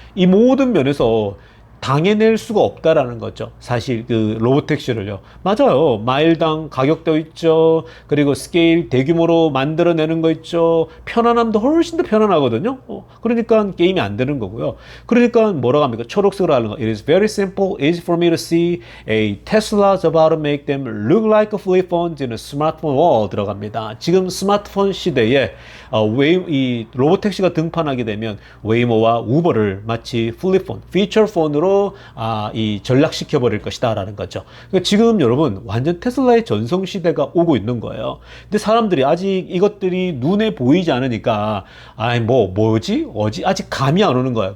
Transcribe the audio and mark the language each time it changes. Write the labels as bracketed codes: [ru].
[ko] 이 모든 면에서 당해낼 수가 없다라는 거죠. 사실 그 로보택시를요. 맞아요. 마일당 가격도 있죠. 그리고 스케일 대규모로 만들어내는 거 있죠. 편안함도 훨씬 더 편안하거든요. 그러니까 게임이 안 되는 거고요. 그러니까 뭐라고 합니까? 초록색으로 하는 거. [en] It is very simple, easy for me to see. A Tesla's about to make them look like a flip phones in a smartphone world [ko] 들어갑니다. 지금 스마트폰 시대에 이 로보택시가 등판하게 되면 웨이모와 우버를 마치 플립폰, 피처폰으로 이 전락시켜 버릴 것이다 라는 거죠. 그러니까 지금 여러분 완전 테슬라의 전성 시대가 오고 있는 거예요. 근데 사람들이 아직 이것들이 눈에 보이지 않으니까 뭐지 아직 감이 안 오는 거예요.